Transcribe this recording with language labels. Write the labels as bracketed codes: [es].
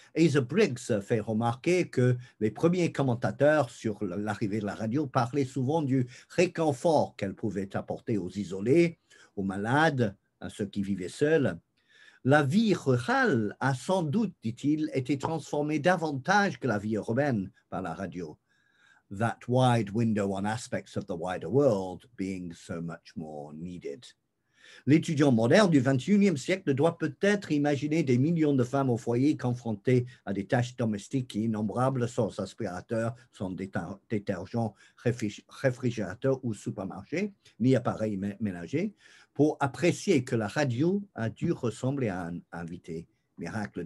[fr] Asa Briggs fait remarquer que les premiers commentateurs sur l'arrivée de la radio parlaient souvent du réconfort qu'elle pouvait apporter aux isolés, aux malades, à ceux qui vivaient seuls. La vie rurale a sans doute, dit-il, été transformée davantage que la vie urbaine par la radio. [en] That wide window on aspects of the wider world being so much more needed. [fr] L'étudiant moderne du XXIe siècle doit peut-être imaginer des millions de femmes au foyer confrontées à des tâches domestiques innombrables sans aspirateur, sans détergent, réfrigérateur ou supermarché, ni appareil ménager, pour apprécier que la radio a dû ressembler à un invité miracle.